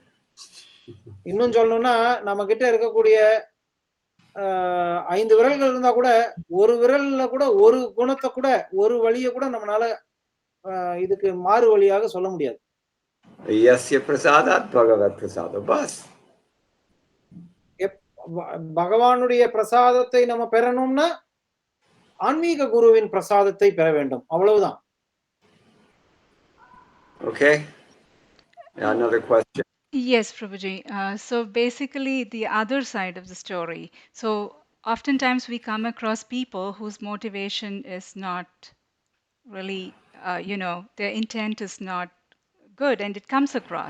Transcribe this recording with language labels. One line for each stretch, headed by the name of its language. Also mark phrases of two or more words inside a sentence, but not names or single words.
Tamil: இன்னும் சொல்லணும்னா நம்ம கிட்ட இருக்கக்கூடிய 5 விரல்கள் இருந்தா கூட ஒரு விரல்ல கூட ஒரு குணத்தை கூட ஒரு வழியை கூட நம்மளால இதுக்கு மாறு வழியாக சொல்ல முடியாது.
Sanskrit: यस्य प्रसादात् भगवत् प्रसाद बस्.
Tamil: பகவானுடைய பிரசாதத்தை நம்ம பெறணும்னா ஆன்மீக குருவின் பிரசாதத்தை பெற வேண்டும். அவ்வளவுதான்.
English: Okay. Another question. Yes, Prabhuji. So basically, the other side of the story. So oftentimes we come across people whose motivation is not really, their intent is not good, and it comes across.